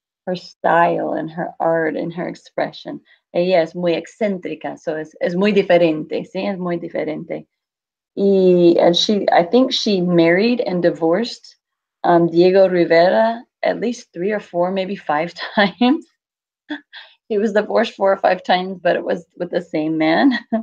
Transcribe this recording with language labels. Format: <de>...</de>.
<en>Her style and her art and her expression.</en> <es>Ella es muy excéntrica, so es muy diferente, ¿sí? Es muy diferente.</es> <en>And I think she married and divorced Diego Rivera at least 3 or 4, maybe 5 times. He was divorced 4 or 5 times, but it was with the same man.</en>